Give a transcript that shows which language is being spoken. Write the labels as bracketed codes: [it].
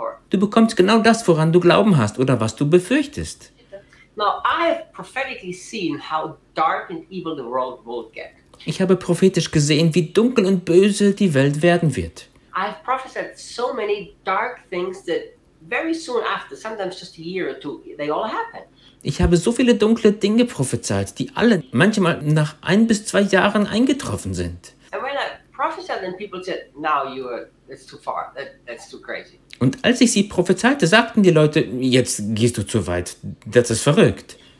[de] Du bekommst genau das, woran du Glauben hast oder was du befürchtest. [en] Now I have prophetically seen how dark and evil the world will get. [de] Ich habe prophetisch gesehen, wie dunkel und böse die Welt werden wird. [en] I have prophesied so many dark things that very soon after, sometimes just a year or two, they all happen. [de] Ich habe so viele dunkle Dinge prophezeit, die alle manchmal nach 1 bis 2 Jahren eingetroffen sind. [en] And when I prophesied and people said, "Now that's too far. That's too crazy." [de] Und als ich sie prophezeite, sagten die Leute, jetzt gehst du zu weit, das ist verrückt.